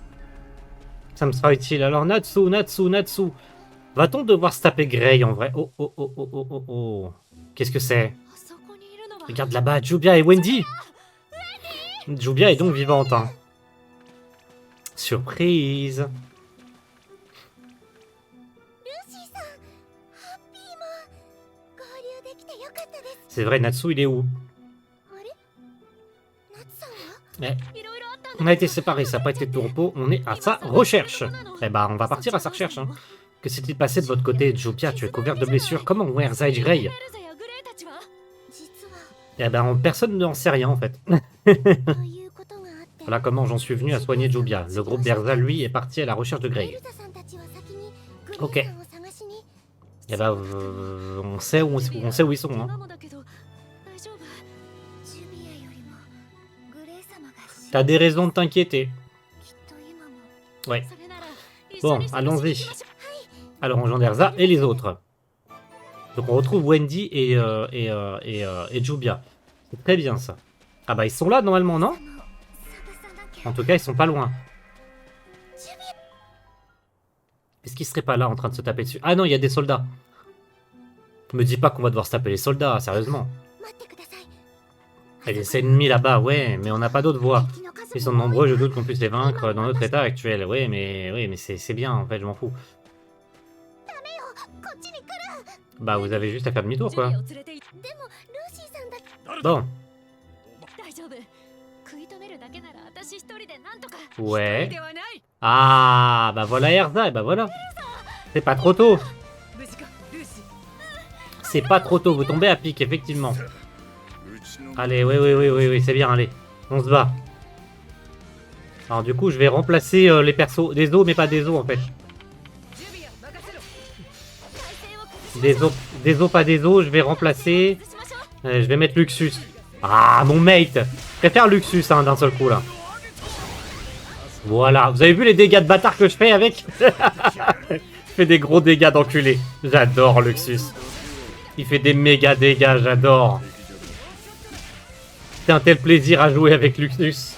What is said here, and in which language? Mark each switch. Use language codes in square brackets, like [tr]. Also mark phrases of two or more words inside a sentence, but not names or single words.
[fr] Ça me sera utile. Alors, Natsu, Natsu, Natsu. Va-t-on devoir se taper Grey en vrai? Oh, oh, oh, oh, oh, oh, oh. Qu'est-ce que c'est? Regarde là-bas, Jubia et Wendy. Jubia est donc vivante. Hein. Surprise. [ja] ルーシーさん、ハッピーも合流できてよかったです。 [fr] C'est vrai, Natsu, il est où? [ja] あれ、ナツさんは？ Eh, いろいろあったん [fr] on [ja] だ [fr] a été séparés, ça n'a pas été de tout repos, on est à sa recherche. Eh ben, on va partir à sa recherche. Hein. Que s'est-il passé de votre côté, Jubia? Tu es couverte de blessures. Comment ou Erza et Grey? [ja] エルザやグレイたちは実は [fr] Eh ben, personne n'en sait rien en fait. [ja] ということがあって、 [fr] Voilà comment j'en suis venu à soigner Jubia. Le groupe d'Erza, lui, est parti à la recherche de [ja] エ [fr] Grey. [ja] ルザさんたちは先にグレ Ok. イさんを探しに。 [fr] Eh ben, on sait où ils sont. Hein. [ja] 今もだけど大丈夫？ジュビアよりもグレイ様が死ん [fr] T'as des raisons de t'inquiéter. [ja] きっと今も。 [fr] Ouais. [ja] それなら一 [fr] Bon, [ja] 緒に探しに [fr] allons-y. [ja] 行きましょう。 [fr] Alors, on rejoint Erza et les autres. Donc, on retrouve Wendy et Jubia. C'est très bien ça. Ah bah, ils sont là normalement, non? [ja] 探さなきゃ。 [fr] En tout cas, ils sont pas loin. [ja] ジュビ [fr] Est-ce qu'ils seraient pas là en train de se taper dessus? Ah non, il y a des soldats. Me dis pas qu'on va devoir se taper les soldats, sérieusement. [ja] ア、待ってください。 [fr] Et les ennemis là-bas, ouais, mais on n'a pas d'autres voies. [ja] 敵の数も [fr] Ils sont nombreux, je doute qu'on puisse les vaincre dans notre état actuel. Oui, mais c'est bien, en fait, je m'en fous. [ja] こっちに来る。 [fr] Bah, vous avez juste à faire demi-tour, [ja] ジュ [fr] quoi. [ja] ビアを連れて行っでもルーシーさんだけ。 [fr] Bon, [ja] 大丈夫。食い止めるだけなら私一人でなんとか。 [fr] ouais. [ja] ではない。 [fr] Ah, bah voilà Erza, et bah voilà. C'est pas trop tôt. [ja] 無事か、ルーシー。 [fr] C'est pas trop tôt, vous tombez à pic, effectivement. Allez, oui, c'est bien, allez. On se bat. Alors du coup, je vais remplacer les persos. Des os, mais pas des os, en fait. [ja] ジュビア、任せろ。体勢を崩し [fr] Des os, pas des os, je vais remplacer... [ja] 崩しましょう。 [fr] Je vais mettre Luxus. Ah, mon mate. Je préfère Luxus, hein, d'un seul coup, là. Voilà. Vous avez vu les dégâts de bâtard que je fais avec? Je fais des gros dégâts d'enculé. J'adore Luxus. Il fait des méga dégâts, j'adore. C'est un tel plaisir à jouer avec Luxus.